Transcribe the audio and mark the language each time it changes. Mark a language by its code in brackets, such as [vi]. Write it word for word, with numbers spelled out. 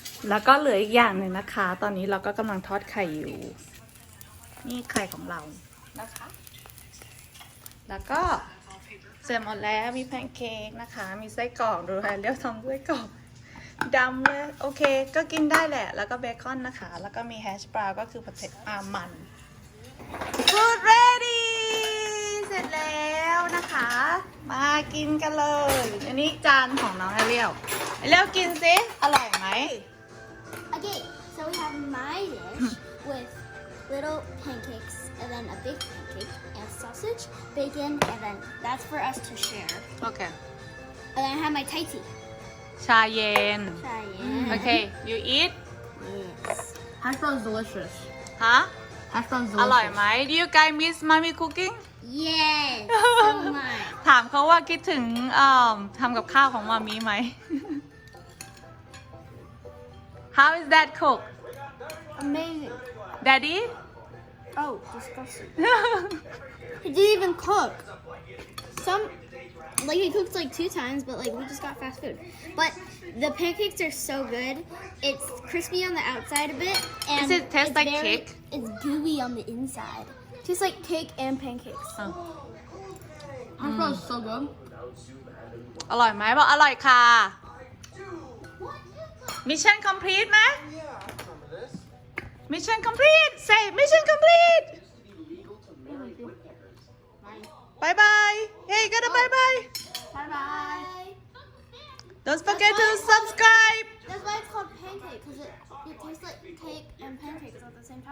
[th] แล้วก็เหลืออีกอย่างหนึ่งนะคะ ตอนนี้เราก็กำลังทอดไข่อยู่ นี่ไข่ของเรานะคะ แล้วก็เสร็จหมดแล้วมีแพนเค้กนะคะ มีไส้กรอกดูแลเรียกทำไส้กรอกดำเลยโอเค ก็กินได้แหละ แล้วก็เบคอนนะคะ แล้วก็มีแฮชบราวน์ก็คือผัดเผ็ดอามัน [en] Food ready [th] เสร็จแล้วนะคะ มากินกันเลย อันนี้จานของน้องไอเรียวไอเรียวกินสิ อร่อยไหม [en] Okay, so we have my dish with little pancakes and then a big pancake and sausage, bacon, and then that's for us to share. [th] โอเค [en] And then I have my Thai tea. [th] ชาเย็น [en] Try it. โอเค you eat Yes. Hash brown's delicious. [th] ฮะ [en] Hash brown's delicious. [th] ร่อยไหม [en] Do you guys miss mommy cooking Yes. So much. [th] ถามเขาว่าคิดถึงเอิ่มทำกับข้าวของมามีไหม [en] How is that cook Amazing. Daddy Oh, disgusting. He didn't even cook. Some, like he cooked like two times, but like we just got fast food. But the pancakes are so good. It's crispy on the outside a bit, and Does it taste it's like very- cake? It's gooey on the inside. Tastes like cake and pancakes. Hash brown's so good. [th] อร่อยไหมบอกอร่อยค่ะ [en] Mission complete ไหม Mission complete say Mission complete [th] บายบาย [en] Hey gotta bye bye Bye bye. Don't forget to subscribe That's why it's called pancake, because it, it tastes like cake and pancakes at the same time.